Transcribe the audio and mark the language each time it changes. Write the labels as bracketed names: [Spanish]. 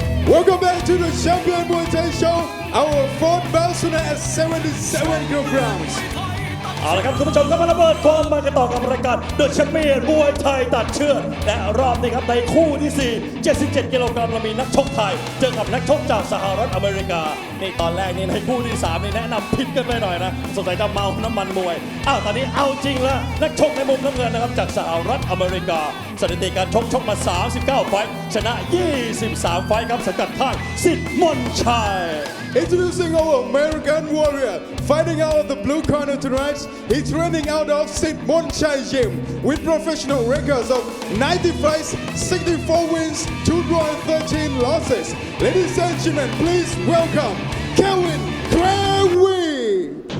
[English] Welcome back to the Champion Muay Thai Show. Our fourth bout tonight at 77 kilograms. [Thai] เอาละครับคุณผู้ชมครับมาระเบิดความมันกันต่อกับรายการ The Champion มวยไทยตัดเชือกและรอบนี้ครับในคู่ที่ 4 77 กิโลกรัมเรามีนักชกไทยเจอกับนักชกจากสหรัฐอเมริกานี่ตอนแรกนี่ในคู่ที่ 3นี่แนะนำผิดกันไปหน่อยนะสงสัยจะเมาน้ำมันมวยตอนนี้เอาจริงแล้วนักชกในมุมน้ำเงินนะครับจากสหรัฐอเมริกาสถิติการชกมา 39 ไฟท์ชนะ 23 ไฟท์ครับสังกัดค่ายสิทธิ์มนชัย [English] Introducing our American warrior, fighting out of the blue corner tonight. He's training out of Sit Mon Chai Gym with professional records of 90 fights, 64 wins, 2 draws, 13 losses. Ladies and gentlemen, please welcome Kevin Kirby.